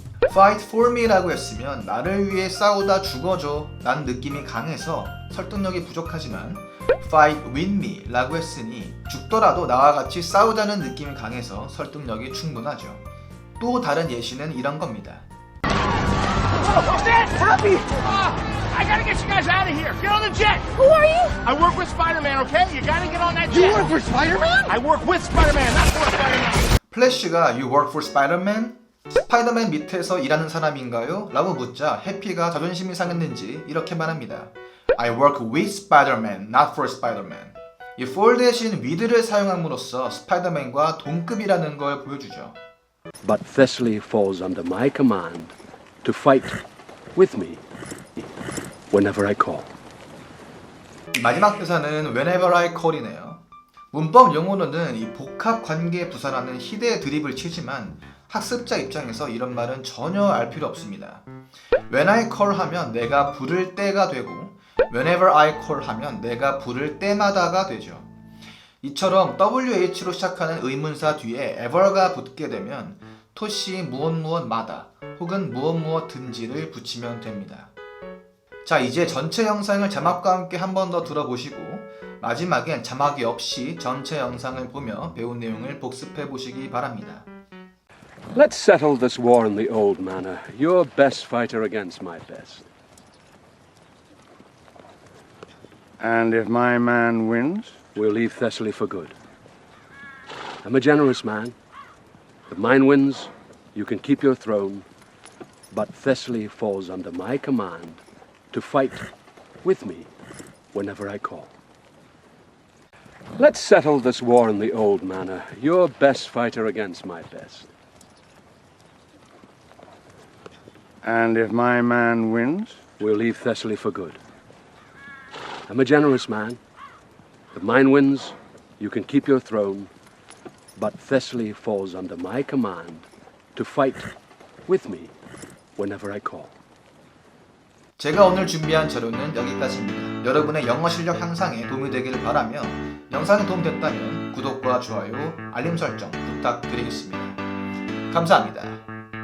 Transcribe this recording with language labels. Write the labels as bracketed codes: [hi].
[en] fight for me [ko] 라고 했으면 나를 위해 싸우다 죽어줘 라는 느낌이 강해서 설득력이 부족하지만 [en] fight with me [ko] 라고 했으니 죽더라도 나와 같이 싸우자는 느낌이 강해서 설득력이 충분하죠. 또 다른 예시는 이런 겁니다. [en] Help me! I gotta get you guys out of here. Get on the jet. Who are you? I work with Spider-Man, okay? You gotta get on that You jet. work for Spider-Man? I work with Spider-Man, not for Spider-Man. 플래시가 You work for Spider-Man? [ko] 스파이더맨 밑에서 일하는 사람인가요? 라고 묻자 해피가 자존심이 상했는지 이렇게 말합니다. [en] I work with Spider-Man, not for Spider-Man. [ko] 이 for 대신 with를 사용함으로써 스파이더맨과 동급이라는 걸 보여주죠. [en] But Thessaly falls under my command to fight with me whenever I call. [ko] 이 마지막 대사는 [en] Whenever I call [ko] 이네요. 문법 용어로는 이 복합 관계 부사라는 희대의 드립을 치지만 학습자 입장에서 이런 말은 전혀 알 필요 없습니다. [en] When I call [ko] 하면 내가 부를 때가 되고 [en] Whenever I call [ko] 하면 내가 부를 때마다가 되죠. 이처럼 WH로 시작하는 의문사 뒤에 ever가 붙게 되면 토시 무엇무엇마다 혹은 무엇무엇든지를 붙이면 됩니다. 자, 이제 전체 영상을 자막과 함께 한 번 더 들어보시고 마지막엔 자막이 없이 전체 영상을 보며 배운 내용을 복습해 보시기 바랍니다. [en] Let's settle this war in the old manner. Your best fighter against my best. And if my man wins? We'll leave Thessaly for good. I'm a generous man. The mine wins, you can keep your throne, but Thessaly falls under my command to fight with me whenever I call. Let's settle this war in the old manner. Your best fighter against my best. And if my man wins? We'll leave Thessaly for good. I'm a generous man. The mine wins, you can keep your throne, but Thessaly falls under my command to fight with me whenever I call. [ko] 제가 오늘 준비한 자료는 여기까지입니다. 여러분의 영어 실력 향상에 도움이 되기를 바라며 영상이 도움됐다면 구독과 좋아요, 알림 설정 부탁드리겠습니다. 감사합니다.